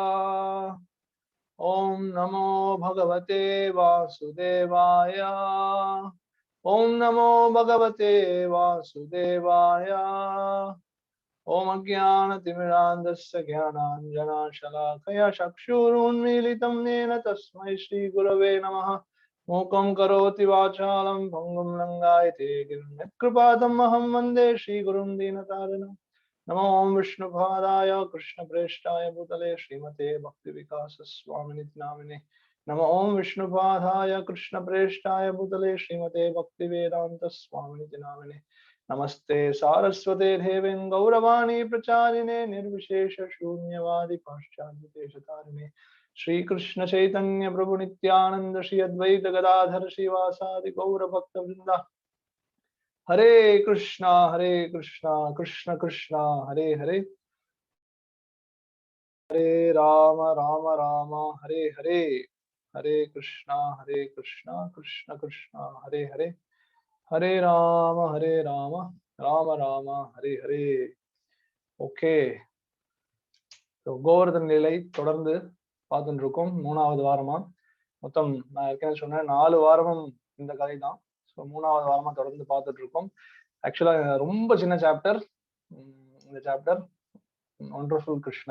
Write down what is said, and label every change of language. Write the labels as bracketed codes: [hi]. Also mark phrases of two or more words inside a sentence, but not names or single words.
[sa] ॐ नमो भगवते वासुदेवाय. ॐ नमो भगवते वासुदेवाय. ॐ अज्ञानतिमिरान्धस्य ज्ञानाञ्जनशलाकया चक्षुरुन्मीलितम् येन तस्मै श्रीगुरवे नमः. मूकं करोति वाचालं पङ्गुं लङ्घयते गिरिम् यत्कृपा तमहं वन्दे श्रीगुरुं दीनतारिणम्. नमो ॐ विष्णुपादाय कृष्णप्रेष्ठाय भूतले श्रीमते भक्ति विकास स्वामिन् इति नामिने. नमो ॐ विष्णुपादाय कृष्णप्रेष्ठाय भूतले श्रीमते भक्ति वेदान्त स्वामिन् इति नामिने. नमस्ते सारस्वते देवे गौरवाणी प्रचारिणे निर्विशेष शून्यवादी पाश्चात्य देशतारिणे. श्री कृष्ण चैतन्य प्रभु नित्यानंद श्री अद्वैत गदाधर श्रीवासादि गौर भक्त वृंदा. हरे कृष्णा कृष्ण कृष्णा हरे हरे, हरे राम राम राम हरे हरे, हरे कृष्णा कृष्ण कृष्णा हरे हरे, हरे राम राम राम हरे हरे. [ta] ஓகே, கோவர்தன் நிலை தொடர்ந்து பார்த்துட்டு இருக்கோம். 3வது வாரமா. மொத்தம் நான் ஏற்கனவே சொன்னேன் 4 வாரமும் இந்த கதை தான். ஸோ 3வது வாரமா தொடர்ந்து பார்த்துட்டு இருக்கோம். ஆக்சுவலா ரொம்ப சின்ன சாப்டர் இந்த சாப்டர், ஒண்டர்ஃபுல் கிருஷ்ணா.